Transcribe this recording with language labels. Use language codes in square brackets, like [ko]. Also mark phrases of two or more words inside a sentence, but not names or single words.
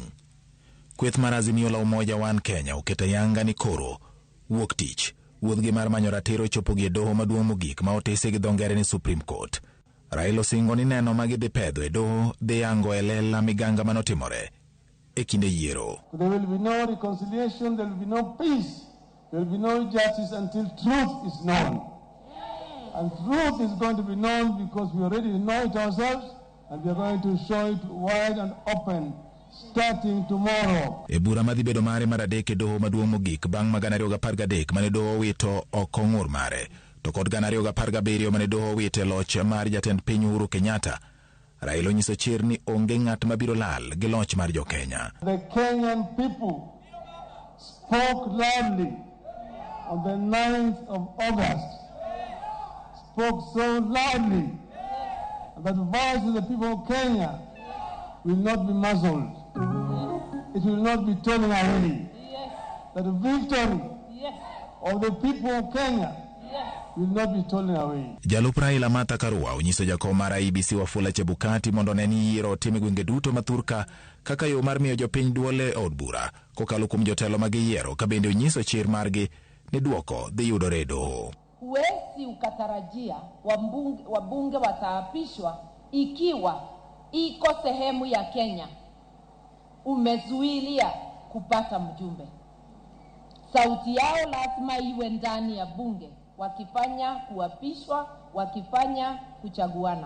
[luo] Kweth mar Azimio la Umoja One Kenya oketa yanga ni koro wuok tich wuodhgi mar manyo ratiro chopo gi doho maduong' mogik ma otese gi dhongere ni Supreme Court. Raila singo ni neno magidhi pedho e doho dhi yango e lela miganga manotimore e kinde yiero. [en] There will be no reconciliation, there will be no peace, there will be no justice until truth is known. And truth is going to be known because we already know it ourselves and we are going to show it wide and open starting tomorrow. [luo] E bura madhi bedo mare mar adek e doho maduong' mogik bang' ma 2013 mane doho wito oko ng'ur mare to kod 2017 mane doho wite loch mar jatend piny Uhuru Kenyatta. Raila onyiso chir ni onge ng'at mabiro lal gi loch mar jo Kenya. [en] The Kenyan people spoke loudly on the 9th of August, spoke so loudly that the voice of the people of Kenya will not be muzzled. It will not be turning away. That the victory of the people of Kenya will not be turning away. [luo] Jalup Raila Martha Karua onyiso jakom mar IBC Wafula Chebukati mondo ne ni yiero time gwenge duto mathurka kaka yo mar miyo jopiny duole od bura kokalo kuom jotelo mag yiero ka bende onyiso chir margi ni duoko dhi yudore doho. [sw] Huwezi ukatarajia wabunge wataapishwa ikiwa iko sehemu ya Kenya umezuilia kupata mjumbe. Sauti yao lazima iwe ndani ya bunge wakifanya kuapishwa, wakifanya kuchaguana.